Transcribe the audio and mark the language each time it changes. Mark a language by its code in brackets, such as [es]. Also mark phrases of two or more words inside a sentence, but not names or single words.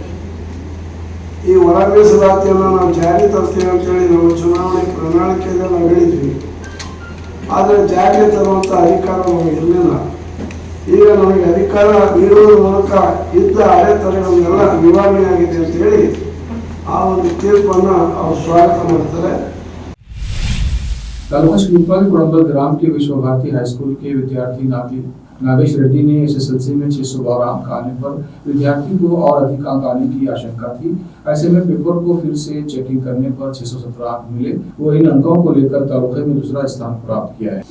[kn] ಈ ಒಳ ಮೀಸಲಾತಿಯನ್ನು ನಾವು ಜಾರಿ ತರ್ತೀವಿ ಅಂತೇಳಿ ನಮ್ಮ ಚುನಾವಣೆ ಪ್ರಣಾಳಿಕೆಯಲ್ಲಿ ನಾವು ಹೇಳಿದ್ವಿ. ಆದರೆ ಜಾರಿಗೆ ತರುವಂಥ ಅಧಿಕಾರ ನಮಗೆ ಇರಲಿಲ್ಲ. ಈಗ ನಮಗೆ ಅಧಿಕಾರ ನೀಡುವುದರ ಮೂಲಕ ಇದ್ದ ಅಡೆತಡೆಗಳನ್ನೆಲ್ಲ ನಿವಾರಣೆ ಆಗಿದೆ ಅಂತ ಹೇಳಿ ಆ ಒಂದು ತೀರ್ಪನ್ನು ಅವರು ಸ್ವಾಗತ ಮಾಡ್ತಾರೆ. [hi] तालुका शिल्पा के कुड़म्बल ग्राम के विश्व भारती हाई स्कूल के विद्यार्थी नागेश रेड्डी ने एसएसएलसी में 612 अंक आने पर विद्यार्थी को और अधिक अंक आने की आशंका थी। ऐसे में पेपर को फिर से चेकिंग करने पर 617 अंक मिले। वो इन अंकों को लेकर तालुके में दूसरा स्थान प्राप्त किया है।